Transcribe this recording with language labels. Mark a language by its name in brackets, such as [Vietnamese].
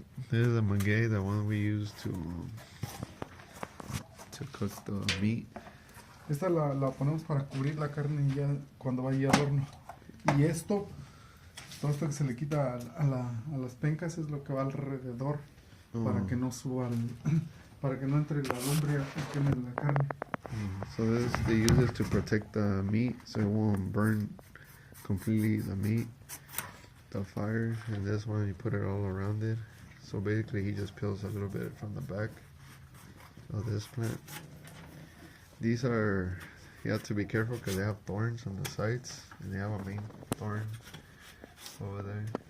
[English] This is the maguey, the one we use to cook the meat. [Spanish] Esta la ponemos para cubrir la carne ya cuando vaya al horno. Y todo esto que se le quita a las pencas es lo que va alrededor para que no suba, para que no entre la lumbre y queme la carne. [English] So they use this to protect the meat so it won't burn completely the meat, the fire. And this one you put it all around it. So basically he just peels a little bit from the back of this plant. These are, you have to be careful because they have thorns on the sides, and they have a main thorn over there.